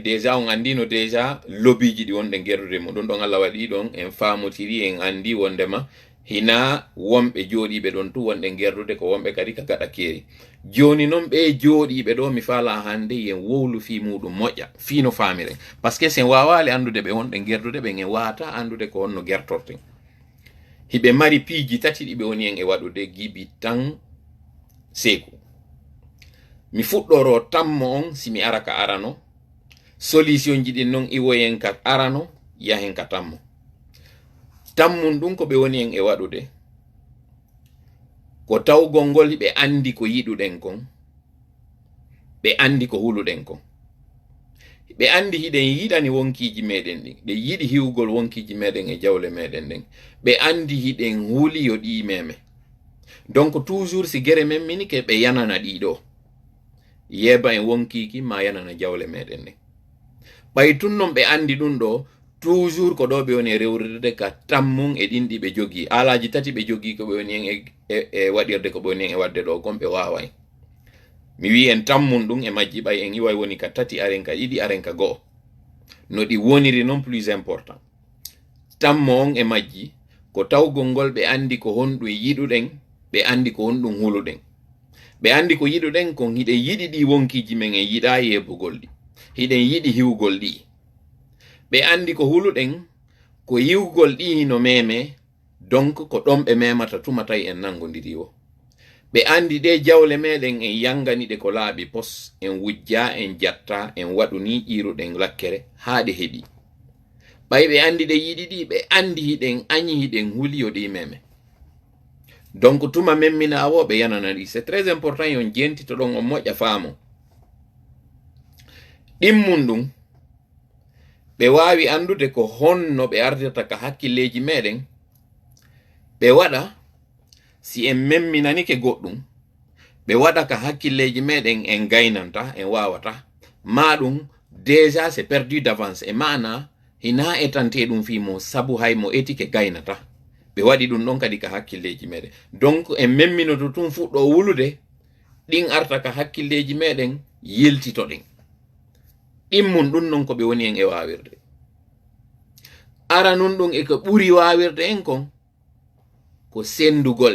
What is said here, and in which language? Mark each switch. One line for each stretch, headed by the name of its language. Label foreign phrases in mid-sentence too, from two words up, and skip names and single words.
Fula: déjà on andino déjà lobbyji ɗi wonɗen gerdude mo ɗum ɗon Allah waɗi ɗon en famotiri en andi wondema hina wonɓe jooɗiɓe ɗon tu wonɗen gerdude ko wonɓe kadi ka gaɗa keeri joni noon ɓe jooɗiɓe ɗo mi faala hande yen wowlu fi muɗum moƴƴa fino famiren
French: par ce que
Fula: sen wawali andude ɓe wonɗen gerdude ɓe en wata andude ko honno gertorten hiɓe mari piiji tati ɗiɓe woni en e waɗude gibi tan seeku mi fuɗɗoro tammo on si mi ara ka arano solution ji ɗin noon iwoyen ka arano yahen ka tammo tammum ɗum ko ɓe woni en e waɗude ko tawgol ngol ɓe andi ko yiɗuɗen kon ɓe andi ko huluɗen kon ɓe andi hiɗen yiɗani wonkiji meɗen ɗin ɓe yiɗi hiwgol wonkiji meɗen e jawle meɗen ɗen ɓe andi hiɗen huuli yo ɗi
French: meme donc toujours
Fula: si gere men mini ke ɓe yanana ɗiɗo yeba en wonkiki ma yanana jawle meɗen ɗen ɓay tun non ɓe andi ɗum ɗo toujours ko ɗo ɓe woni rewrirde ka tammum e ɗin ɗi ɓe jogi alaji tati ɓe jogi ko ɓe woni en e waɗirde ko ɓe woni en e wadde ɗo kon ɓe wawai mi wi en tammum ɗum e majji ɓay en iway woni ka tati aren ka ɗiɗi aren ka go'o no ɗi woniri
French: non plus important
Fula: tammo on e majji ko tawgol ngol ɓe andi ko honɗum yiɗuɗen ɓe andi ko honɗum huluɗen ɓe andi ko yiɗuɗen kon hiɗen yiɗi ɗi wonkiji men en yiɗa yebugol ɗi hiɗen yiɗi hiwgol ɗi ɓe andi ko huluɗen ko yiwgol ɗi no
French: meme donc
Fula: ko ɗon ɓe memata tuma tawi en nangodiri o ɓe andi ɗe jawle meɗen en yanganiɗe ko laaɓi pos en wujja en jatta en waɗu ni ƴiruɗen lakkere haa ɗe heɓi ɓay ɓe andi ɗe yiɗi ɗi ɓe andi hiɗen añi hiɗen huliyo ɗi
French: meme donc
Fula: tuma memmina wo ɓe yanana ɗi
French: c'est très important
Fula: yon jentito ɗon on moƴƴa faamo ɗimmum ɗum ɓe wawi andude ko honno ɓe ardata ka hakkilleji meɗen ɓe waɗa si en memminanike goɗɗum ɓe waɗa ka hakkilleji meɗen en gaynanta en wawata ma ɗum
French: déjà c'est perdu d'avance
Fula: e mana hina etante ɗum fimo sabu hay mo etike gaynata ɓe waɗi ɗum ɗon kadi ka hakkilleji meɗen donc en memminoto tun fuɗɗo wulude ɗin arta ka hakkilleji meɗen yeltitoɗen ɗimmum ɗum non ko ɓe woni en e wawirde ara nun ɗum e ko ɓuri wawirde en kon ko sendugol